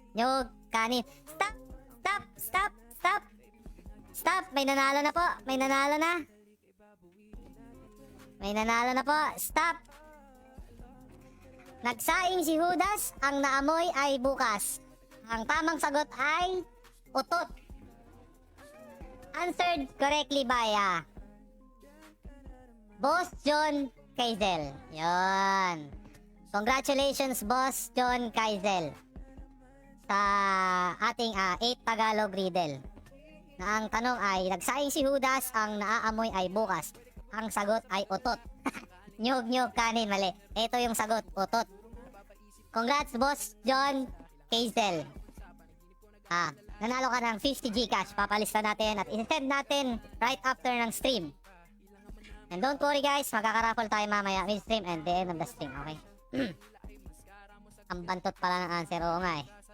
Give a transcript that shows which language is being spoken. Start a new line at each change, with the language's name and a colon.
Filipino: Nyog, kanin.
English: Stop! Stop! Stop! Stop! Stop!
Filipino: May nanalo na po. May nanalo na. May nanalo na po.
English: Stop!
Filipino: Nagsaing si Judas, ang naamoy ay bukas. Ang tamang sagot ay utot.
English: Answered correctly by Boss John Kaizel.
Filipino: Yon.
English: Congratulations,
Filipino: Boss John Kaizel, sa ating 8 Tagalog riddle. Na ang tanong ay, nagsaing si Judas, ang naaamoy ay bukas. Ang sagot ay utot. Nyog, kanin, mali. Ito yung sagot, utot. Congrats, Boss John Kaizel. Nanalo ka ng 50 Gcash. Papalista natin at i-send natin
English: right after
Filipino: ng stream.
English: And don't worry guys,
Filipino: magkaka-raffle tayo mamaya
English: mid-stream and the end of the stream, okay?
Filipino: Ang bantot pala ng answer, oo nga eh.